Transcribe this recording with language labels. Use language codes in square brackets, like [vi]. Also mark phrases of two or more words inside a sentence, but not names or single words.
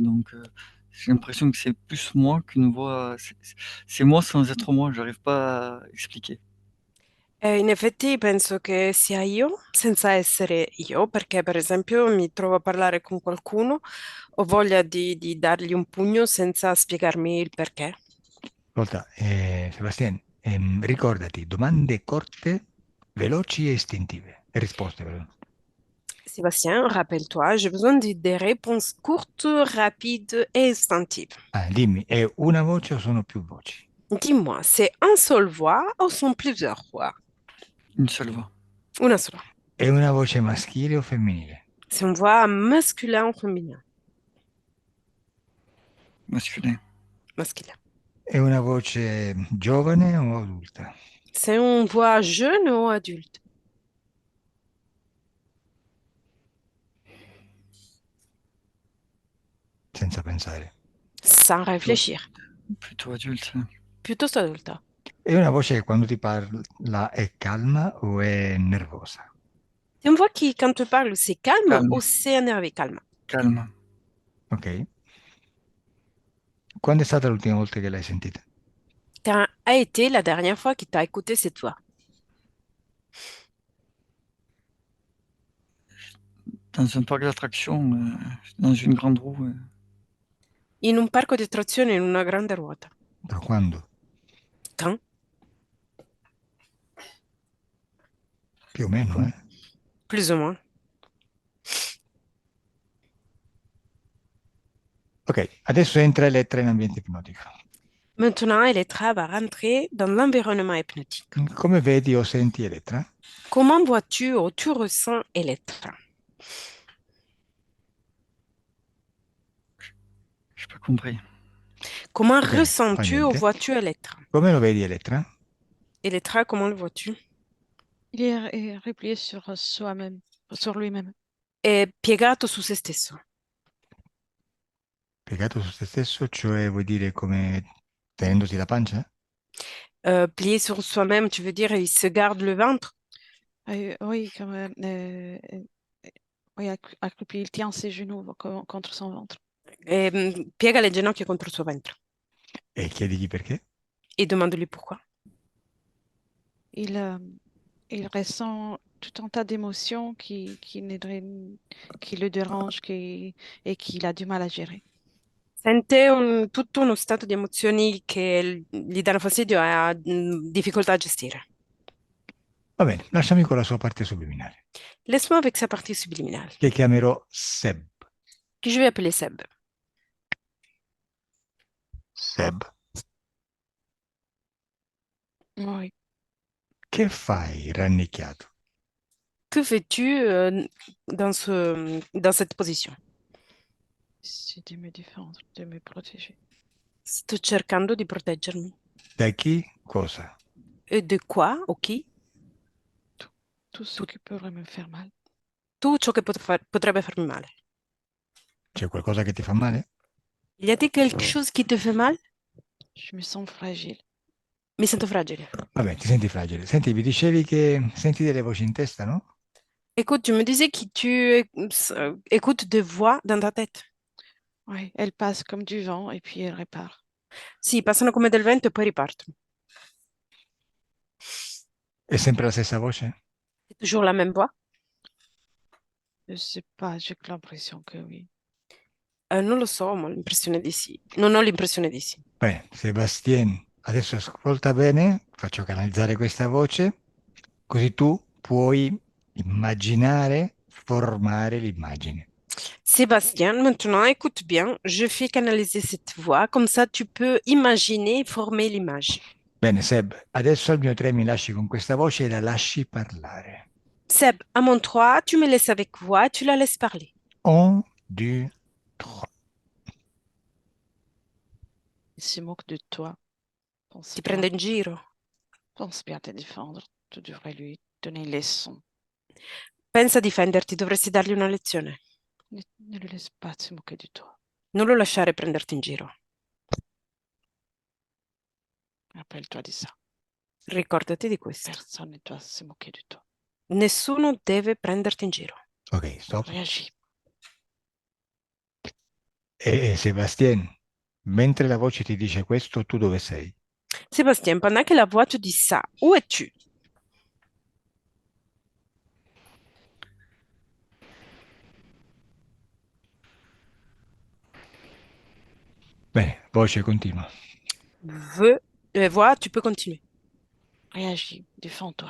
[fr] Donc, j'ai l'impression que c'est plus moi qu'une voix. C'est moi sans être moi. J'arrive pas à expliquer. [it] In effetti penso che sia io, senza essere io, perché per esempio mi trovo a parlare con qualcuno, ho voglia di dargli un pugno senza spiegarmi il perché. Ascolta, Sebastian, ricordati, domande corte, veloci e istintive. E risposte, però. [fr] Sébastien, rappelle-toi, j'ai besoin de des réponses courtes, rapides et instinctives. [it] Ah, dimmi, è una voce o sono più voci? [fr] Dis-moi, c'est un seul voix ou sont plusieurs voix? Une seule voix. [it] Una sola. È una voce maschile o femminile? [fr] C'est une voix masculin ou féminin? Masculin. Masculin. [it] È una voce giovane o adulta? [fr] C'est une voix jeune ou adulte? [it] Senza pensare. [fr] Sans réfléchir. Plutôt adulte. Plutôt adulta. [it] È una voce che quando ti parla è calma o è nervosa? [fr] C'est une voix qui, quand tu parles, c'est calme Calme. ou c'est énervé, calme? Calme. Ok. [it] Quando è stata l'ultima volta che l'hai sentita? [fr] Quand a été la dernière fois que tu as écouté cette voix? Dans un parc d'attractions, dans une grande roue. [it] In un parco di attrazioni in una grande ruota. Da quando? [fr] Quand? [it] Più o meno, eh? [fr] Plus ou moins. [it] Ok, adesso entra Elettra in ambiente ipnotico. [fr] Maintenant, Elettra va rentrer dans l'environnement hypnotique. [it] Come vedi o senti Elettra? [fr] Comment vois-tu ou tu ressens Elettra? J'ai pas compris. Comment [it] Ok, fa [fr] ressens-tu ou [it] niente. [fr] vois-tu Elettra? [it] Come lo vedi Elettra? [fr] Elettra, comment le vois-tu? Il est replié sur soi-même, sur lui-même. [it] È piegato su se stesso. Piegato su se stesso, cioè vuoi dire come tenendosi la pancia? [fr] Plié sur soi-même, tu veux dire, il se garde le ventre? Oui, comme, oui, accroupi, il tient ses genoux contre son ventre. [it] Piega le ginocchia contro il suo ventre E chiedigli perché? [fr] e demande-lui pourquoi. Il, il ressent tout un tas d'émotions qui le dérangent et qu'il a du mal à gérer. [it] Sente tutto uno stato di emozioni che gli danno fastidio e ha difficoltà a gestire. Va bene, lasciami con la sua parte subliminale, [fr] Laisse-moi avec sa partie subliminale, [it] che chiamerò Seb. [fr] que je vais appeler Seb. [it] Seb, [fr] Oui, [it] che fai rannicchiato? [fr] Que fais-tu dans cette position? c'est de me défendre, de me protéger. [it] Sto cercando di proteggermi. Da chi? Cosa? E di quoi? O chi? [fr] Tout ce Tout, qui pourrait me faire mal. [it] tutto ciò che potrebbe farmi male. C'è qualcosa che ti fa male? [fr] Y a-t-il quelque chose qui te fait mal? Je me sens fragile. [it] Mi sento fragile. Vabbè, ti senti fragile. Senti, mi dicevi che senti delle voci in testa, no? [fr] Écoute, tu me disais que écoutes des voix dans ta tête. Oui, elle passe comme du vent et puis elle repart. [it] Sì, passano come del vento e poi ripartono. È sempre la stessa voce? [fr] C'est toujours la même voix? Je sais pas, j'ai que l'impression que oui. [it] Non lo so, ma ho l'impressione di sì. Non ho l'impressione di sì. Beh, Sebastien, adesso ascolta bene, faccio canalizzare questa voce, così tu puoi immaginare, formare l'immagine. [fr] Sébastien, maintenant écoute bien, je fais canaliser cette voix, comme ça tu peux imaginer, former l'image. [it] Bene, Seb, adesso al mio 3 mi lasci con questa voce e la lasci parlare. [fr] Seb, à mon 3, tu me laisses avec voix, tu la laisses parler. 1, 2, 3. Il se moque de toi. Pense [it] Ti [fr] bien, [it] prende in giro. [fr] pense bien te défendre. Tu devrais lui donner une leçon. [it] Pensa a difenderti, dovresti dargli una lezione. [fr] Ne le laisse pas se moquer de toi. [it] Non lo lasciare prenderti in giro. [fr] Rappelle-toi de ça. [it] Ricordati di questo. [fr] Personne ne doit se moquer de toi. [it] Nessuno deve prenderti in giro. Ok, stop. [fr] Réagis. [it] E Sebastien, mentre la voce ti dice questo, tu dove sei? [fr] Sébastien, pendant que la voix te dit ça, où es-tu? [it] Bene, voce continua. [fr] Voix, tu peux continuer. Réagis. Défends-toi.